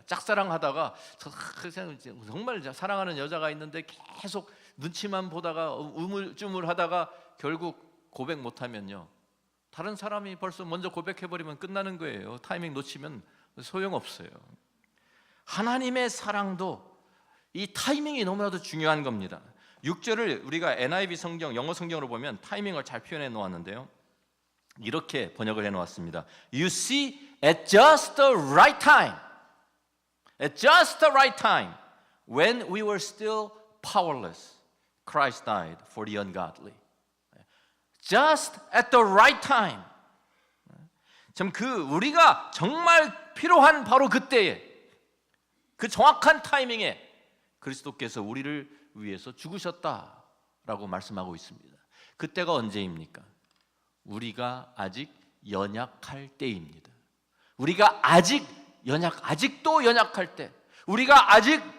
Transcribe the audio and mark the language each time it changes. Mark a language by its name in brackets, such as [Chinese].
[Korean] 짝사랑하다가 정말 사랑하는 여자가 있는데 계속 눈치만 보다가 우물쭈물하다가 결국 고백 못하면요, 다른 사람이 벌써 먼저 고백해버리면 끝나는 거예요. 타이밍 놓치면 소용없어요. 하나님의 사랑도 이 타이밍이 너무나도 중요한 겁니다. 6절을 우리가 NIV 성경, 영어 성경으로 보면 타이밍을 잘 표현해 놓았는데요, 이렇게 번역을 해 놓았습니다. [English] You see, at just the right time, at just the right time, when we were still powerless, Christ died for the ungodly. Just at the right time. [Korean] 참 우리가 정말 필요한 바로 그때에, 그 정확한 타이밍에 그리스도께서 우리를 위해서 죽으셨다라고 말씀하고 있습니다. 그때가 언제입니까? 우리가 아직 연약할 때입니다. 우리가 아직도 연약할 때, 우리가 아직